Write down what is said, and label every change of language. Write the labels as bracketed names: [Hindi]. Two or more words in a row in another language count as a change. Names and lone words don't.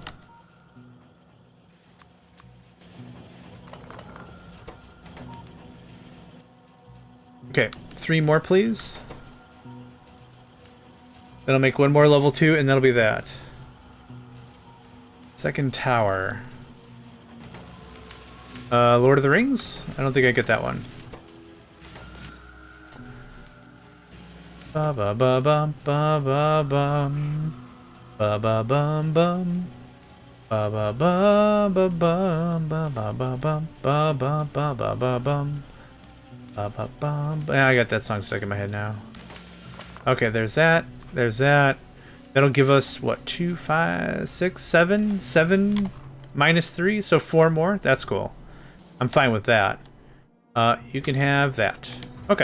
[English] Okay, 3 more, please. Then I'll make 1 more level 2, and that'll be that. Second tower. Lord of the Rings? I don't think I get that one. Ba ba ba bum ba ba bum ba ba bum bum ba ba ba ba bum ba ba ba bum ba ba ba ba ba bum ba ba bum. Yeah, I got that song stuck in my head now. Okay, there's that. There's that. That'll give us what? 2, 5, 6, 7, 7 minus 3, so 4 more. That's cool. I'm fine with that. You can have that. Okay.